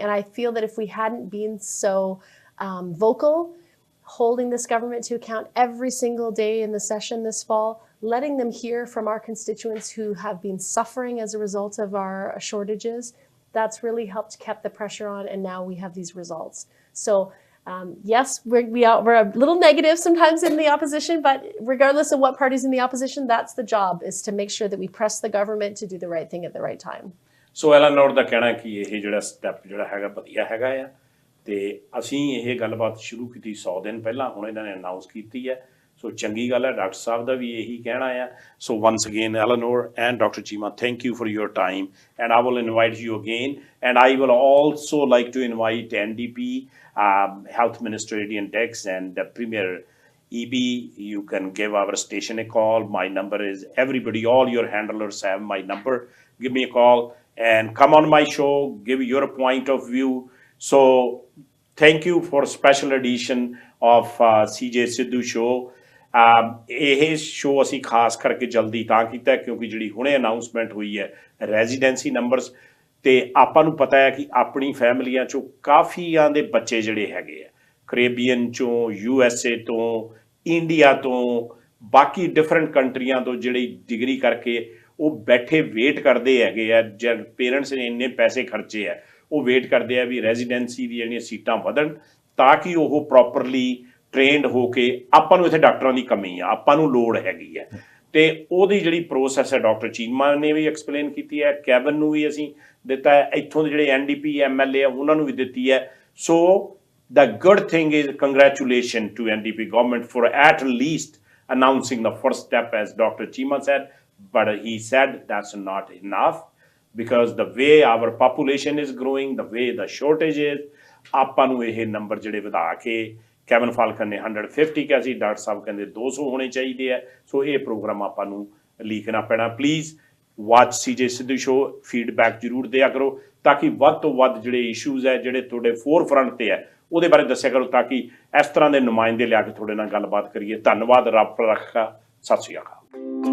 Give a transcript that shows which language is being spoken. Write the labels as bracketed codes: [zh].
[en] And I feel that if we hadn't been so vocal, holding this government to account every single day in the session this fall, letting them hear from our constituents who have been suffering as a result of our shortages, that's really helped keep the pressure on. And now we have these results. So yes, we're a little negative sometimes in the opposition, but regardless of what party's in the opposition, that's the job, is to make sure that we press the government to do the right thing at the right time. [pa] So Elenore ਦਾ ਕਹਿਣਾ ਕਿ ਇਹ ਜਿਹੜਾ step ਜਿਹੜਾ ਹੈਗਾ ਵਧੀਆ ਹੈਗਾ ਆ ਤੇ ਅਸੀਂ ਇਹ ਗੱਲਬਾਤ ਸ਼ੁਰੂ ਕੀਤੀ 100 ਦਿਨ ਪਹਿਲਾਂ ਹੁਣ ਇਹਨਾਂ ਨੇ ਅਨਾਉਂਸ ਕੀਤੀ ਹੈ ਸੋ ਚੰਗੀ ਗੱਲ ਹੈ ਡਾਕਟਰ ਸਾਹਿਬ ਦਾ ਵੀ ਇਹੀ ਕਹਿਣਾ ਆ ਸੋ [en] once again [pa] Elenore and Dr. [en] Cheema, thank you for your time and I will invite you again and I will also like to invite NDP Health Minister Adrian Dex and Premier EB. You can give our station a call. My number is everybody, all your handlers have my number. Give me a call and come on my show, give your point of view. So thank you for special edition of CJ Sidhu show. [pa] ਇਹ show ਅਸੀਂ ਖਾਸ ਕਰਕੇ ਜਲਦੀ ਤਾਂ ਕੀਤਾ ਕਿਉਂਕਿ ਜਿਹੜੀ ਹੁਣੇ ਅਨਾਊਂਸਮੈਂਟ ਹੋਈ ਹੈ ਰੈਜ਼ੀਡੈਂਸੀ ਨੰਬਰਸ, ਤੇ ਆਪਾਂ ਨੂੰ ਪਤਾ ਹੈ ਕਿ ਆਪਣੀ ਫੈਮਲੀਆਂ 'ਚੋਂ ਕਾਫੀਆਂ ਦੇ ਬੱਚੇ ਜਿਹੜੇ ਹੈਗੇ ਆ ਕੈਰੇਬੀਅਨ 'ਚੋਂ, USA ਤੋਂ, ਇੰਡੀਆ ਤੋਂ, ਬਾਕੀ ਡਿਫਰੈਂਟ ਕੰਟਰੀਆਂ ਤੋਂ ਜਿਹੜੀ ਡਿਗਰੀ ਕਰਕੇ ਉਹ ਬੈਠੇ ਵੇਟ ਕਰਦੇ ਹੈਗੇ ਆ। ਜਦ ਪੇਰੈਂਟਸ ਨੇ ਇੰਨੇ ਪੈਸੇ ਖਰਚੇ ਆ ਉਹ ਵੇਟ ਕਰਦੇ ਆ ਵੀ ਰੈਜ਼ੀਡੈਂਸੀ ਦੀਆਂ ਜਿਹੜੀਆਂ ਸੀਟਾਂ ਵਧਣ ਤਾਂ ਕਿ ਉਹ ਪ੍ਰੋਪਰਲੀ ਟ੍ਰੇਨਡ ਹੋ ਕੇ, ਆਪਾਂ ਨੂੰ ਇੱਥੇ ਡਾਕਟਰਾਂ ਦੀ ਕਮੀ ਆ, ਆਪਾਂ ਨੂੰ ਲੋੜ ਹੈਗੀ ਹੈ, ਤੇ ਉਹਦੀ ਜਿਹੜੀ ਪ੍ਰੋਸੈਸ ਹੈ ਡਾਕਟਰ ਚੀਮਾ ਨੇ ਵੀ ਐਕਸਪਲੇਨ ਕੀਤੀ ਹੈ, ਕੈਬਨ ਨੂੰ ਵੀ ਅਸੀਂ ਦਿੱਤਾ ਹੈ, ਇੱਥੋਂ ਦੇ ਜਿਹੜੇ NDP MLA ਆ ਉਹਨਾਂ ਨੂੰ ਵੀ ਦਿੱਤੀ ਹੈ। [en] So the good thing is congratulations to NDP government for at least announcing the first step, as Dr. Cheema said, but he said that's not enough because the way our population is growing, the way the shortage is, [pa] ਆਪਾਂ ਨੂੰ ਇਹ number ਜਿਹੜੇ ਵਧਾ ਕੇ, cabin Falcon ਨੇ 150 ਕਿਹਾ ਸੀ, doctor ਸਾਹਿਬ ਕਹਿੰਦੇ 200 ਹੋਣੇ ਚਾਹੀਦੇ ਆ। ਸੋ ਇਹ ਪ੍ਰੋਗਰਾਮ ਆਪਾਂ ਨੂੰ ਲੀਕਣਾ ਪੈਣਾ। [en] please watch [pa] CJ Sidhu show, feedback ਜ਼ਰੂਰ ਦਿਆ ਕਰੋ ਤਾਂ ਕਿ ਵੱਧ ਤੋਂ ਵੱਧ ਜਿਹੜੇ ਇਸ਼ੂਜ਼ ਹੈ ਜਿਹੜੇ ਤੁਹਾਡੇ ਫੋਰਫਰੰਟ ਤੇ ਹੈ ਉਹਦੇ ਬਾਰੇ ਦੱਸਿਆ ਕਰੋ ਤਾਂ ਕਿ ਇਸ ਤਰ੍ਹਾਂ ਦੇ ਨੁਮਾਇੰਦੇ ਲਿਆ ਕੇ ਤੁਹਾਡੇ ਨਾਲ ਗੱਲਬਾਤ ਕਰੀਏ। ਧੰਨਵਾਦ, ਰੱਬ ਰੱਖਾ, ਸਤਿ ਸ਼੍ਰੀ ਅਕਾਲ।